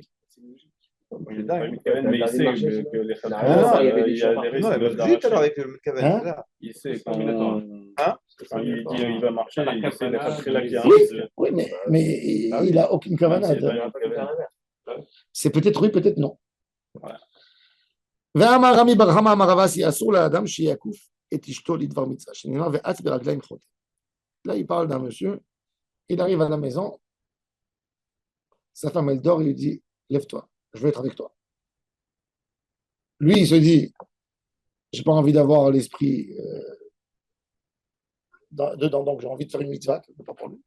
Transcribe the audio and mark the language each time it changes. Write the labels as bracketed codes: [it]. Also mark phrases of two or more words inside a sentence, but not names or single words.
[fr] Il est dingue. Mais il sait que les Non, il y avait des il y a gens des partout. risques Juste alors avec le Kaven. Hein? Il sait quand Hein? il dit il va marcher, il essaie d'être là qu'il y a un Oui, risque. oui, mais il n'a aucune kavana. C'est peut-être oui, peut-être non. [he] ואמר רמי בר חמא אמר רב אסי אסור לאדם שיעקוף את אשתו לדבר מצווה שנאמר ואץ ברגליים חוטא. [fr] Là il parle d'un monsieur, il arrive à la maison, sa femme elle dort, il lui dit lève-toi, je veux être avec toi. Lui il se dit j'ai pas envie d'avoir l'esprit dedans, donc j'ai envie de faire une mitzvah, pas pour lui.